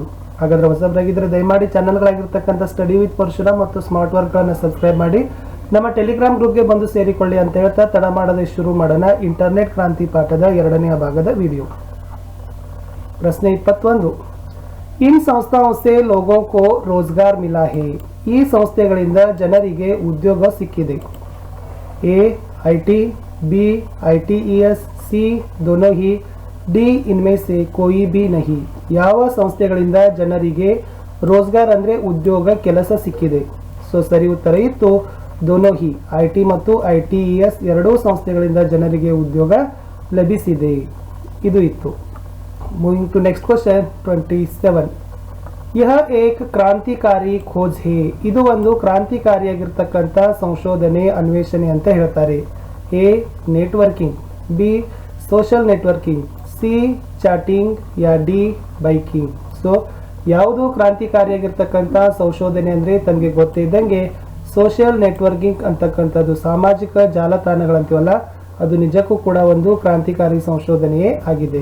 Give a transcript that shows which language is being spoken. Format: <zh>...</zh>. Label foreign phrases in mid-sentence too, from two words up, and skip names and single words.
<kn>ಹಾಗಾದ್ರೆ ಹೊಸಬರಾಗಿದ್ದರೆ ದಯಮಾಡಿ ಚಾನಲ್ಗಳಾಗಿರ್ತಕ್ಕಂಥ ಸ್ಟಡಿ ವಿತ್ ಪರಶುರಾಮ್ ಮತ್ತು ಸ್ಮಾರ್ಟ್ ವರ್ಕ್ಗಳನ್ನು ಸಬ್ಸ್ಕ್ರೈಬ್ ಮಾಡಿ ನಮ್ಮ ಟೆಲಿಗ್ರಾಮ್ ಗ್ರೂಪ್ಗೆ ಬಂದು ಸೇರಿಕೊಳ್ಳಿ ಅಂತ ಹೇಳ್ತಾ ತಡ ಮಾಡದೆ ಶುರು ಮಾಡೋಣ ಇಂಟರ್ನೆಟ್ ಕ್ರಾಂತಿ ಪಾಠದ 2ನೇ ಭಾಗದ ವಿಡಿಯೋ.</kn> <hi>ಪ್ರಶ್ನೆ 21. इन संस्थाओं से लोगों को रोजगार मिला है.</hi> <kn>ಈ ಸಂಸ್ಥೆಗಳಿಂದ ಜನರಿಗೆ ಉದ್ಯೋಗ ಸಿಕ್ಕಿದೆ.</kn> <hi>A IT, B ITES, C दोनों ही, D इनमें से कोई भी नहीं.</hi> <kn>ಯಾವ ಸಂಸ್ಥೆಗಳಿಂದ ಜನರಿಗೆ ರೋಜ್ಗಾರ್ ಅಂದ್ರೆ ಉದ್ಯೋಗ ಕೆಲಸ ಸಿಕ್ಕಿದೆ? ಸೊ ಸರಿ ಉತ್ತರ ಇತ್ತು</kn> <hi>दोनों ही.</hi> <kn>IT ಮತ್ತು ITES ಎರಡೂ ಸಂಸ್ಥೆಗಳಿಂದ ಜನರಿಗೆ ಉದ್ಯೋಗ ಲಭಿಸಿದೆ, ಇದು ಇತ್ತು.</kn> <en>Moving to next question 27.</en> <hi>यह एक क्रांतिकारी खोज है.</hi> <kn>ಇದು ಒಂದು ಕ್ರಾಂತಿಕಾರಿಯಾಗಿರ್ತಕ್ಕಂಥ ಸಂಶೋಧನೆ ಅನ್ವೇಷಣೆ ಅಂತ ಹೇಳ್ತಾರೆ. A ನೆಟ್ವರ್ಕಿಂಗ್, B</kn> <en>social networking,</en> <kn>C ಚಾಟಿಂಗ್ ಯಾ D ಬೈಕಿಂಗ್. ಸೊ ಯಾವುದು ಕ್ರಾಂತಿಕಾರಿಯಾಗಿರ್ತಕ್ಕಂಥ ಸಂಶೋಧನೆ ಅಂದ್ರೆ ತಮಗೆ ಗೊತ್ತಿದ್ದಂಗೆ</kn> <en>social networking</en> <kn>ಅಂತಕ್ಕಂಥದ್ದು, ಸಾಮಾಜಿಕ ಜಾಲತಾಣಗಳಂತೀವಲ್ಲ, ಅದು ನಿಜಕ್ಕೂ ಕೂಡ ಒಂದು ಕ್ರಾಂತಿಕಾರಿ ಸಂಶೋಧನೆಯೇ ಆಗಿದೆ.</kn>